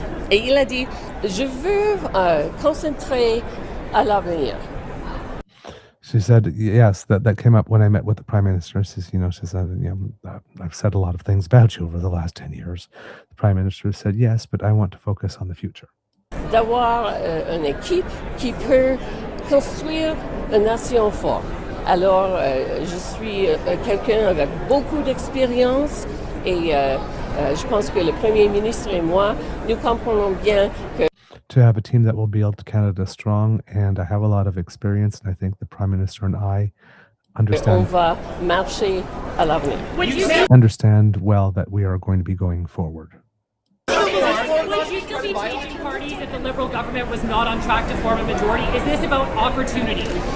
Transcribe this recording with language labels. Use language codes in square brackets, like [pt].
[fr] Et il a dit, je veux concentrer à l'avenir. [en] She said, yes, that came up when I met with the Prime Minister. She said, I've said a lot of things about you over the last 10 years. The Prime Minister said, yes, but I want to focus on the future. [fr] D'avoir une équipe qui peut construire une nation forte. Alors, je suis quelqu'un avec beaucoup d'expérience et je pense que le Premier ministre et moi, nous comprenons bien que [en] to have a team that will build Canada strong, and I have a lot of experience, and I think the Prime Minister and I understand [fr] on va marcher à l'avenir. [en] understand well that we are going to be going forward. Would you still be changing parties if the Liberal government was not on track to form a majority? Is this about opportunity?